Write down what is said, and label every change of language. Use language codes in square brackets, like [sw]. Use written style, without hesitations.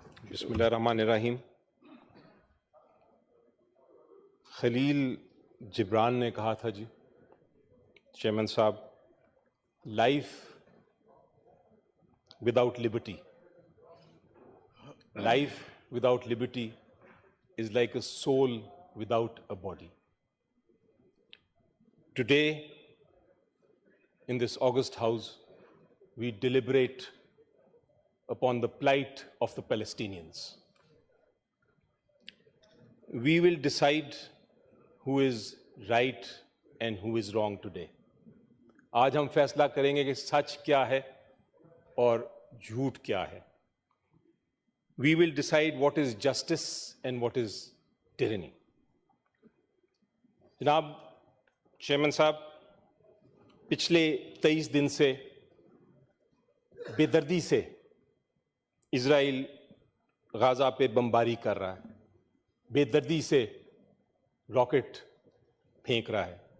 [ur] بسم اللہ الرحمن الرحیم۔ خلیل جبران نے کہا تھا جی چیئرمین صاحب، [en] Life without liberty, life without liberty is like a soul without a body. Today, in this august house, we deliberate upon the plight of the Palestinians. We will decide who is right and who is wrong today. [ur] آج ہم فیصلہ کریں گے کہ سچ کیا ہے اور جھوٹ کیا ہے۔ [en] We will decide what is justice and what is tyranny. [ur] جناب چیئرمین صاحب، پچھلے 23 دن سے بے دردی سے اسرائیل غزہ پہ بمباری کر رہا ہے، بے دردی سے راکٹ پھینک رہا ہے۔